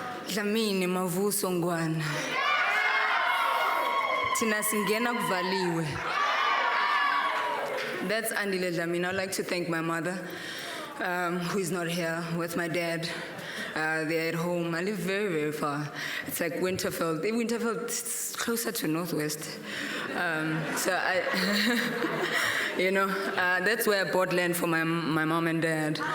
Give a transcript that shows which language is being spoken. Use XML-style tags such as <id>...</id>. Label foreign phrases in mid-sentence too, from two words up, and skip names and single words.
<ss>Dlamini mavuso ngwana. Tina singena kuvaliwe.</ss> <en>That's Andile Dlamini. I'd like to thank my mother, who is not here, with my dad. They're at home. I live very, very far. It's like Winterfeld. Winterfeld is closer to Northwest. So I, that's where I bought land for my mom and dad.</en>